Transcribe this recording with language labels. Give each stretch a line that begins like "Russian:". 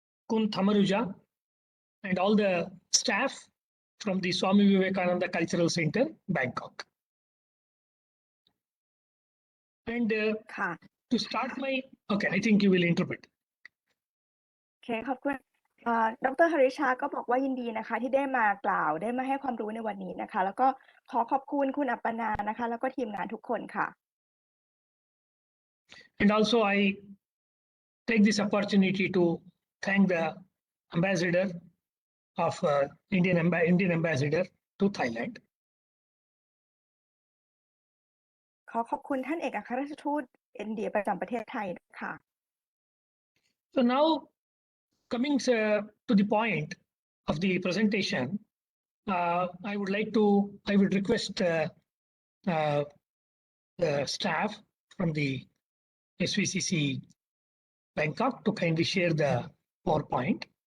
English: Khun Tamruja, and all the staff from the Swami Vivekananda Cultural Center, Bangkok. And to start my, okay, I think you will interpret.
Thai: โอเคขอบคุณดร. ฮาริชาก็บอกว่ายินดีนะคะที่ได้มากล่าวได้มาให้ความรู้ในวันนี้นะคะแล้วก็ขอขอบคุณคุณอัปปนานะคะแล้วก็ทีมงานทุกคนค่ะ
English: And also I take this opportunity to thank the ambassador of Indian ambassador to Thailand.
Thai: ขอขอบคุณท่านเอกอัครราชทูตอินเดียประจำประเทศไทยค่ะ
English: So now coming to the point of the presentation, I would request the staff from the SVCC Bangkok to kindly share the PowerPoint.